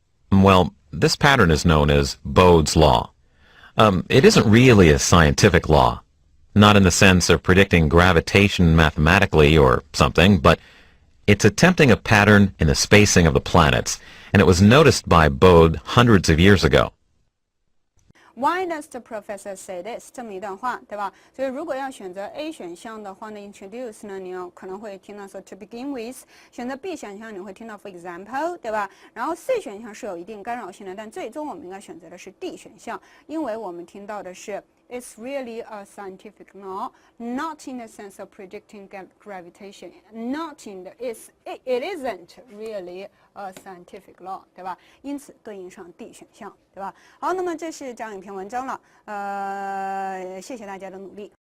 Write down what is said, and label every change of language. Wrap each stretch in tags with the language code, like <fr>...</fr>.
<en>Well, this pattern is known as Bode's law. It isn't really a scientific law, not in the sense of predicting gravitation mathematically or something, but it's attempting a pattern in the spacing of the planets, and it was noticed by Bode hundreds of years ago. Why does the professor say this？</en> <zh>这么一段话，对吧？所以如果要选择 A 选项的话呢 ，introduce 呢，你可能会听到说</zh> <en>to begin with；</en> <zh>选择 B 选项你会听到</zh> <en>for example，</en> <zh>对吧？然后 C 选项是有一定干扰性的，但最终我们应该选择的是 D 选项，因为我们听到的是</zh> <en>It's really a scientific law,</en> <zh>not in the sense of predicting gravitation, not in the it isn't really a scientific law， 对吧？因此对应上 D 选项，对吧？好，那么这是这样一篇文章了，谢谢大家的努力。</zh>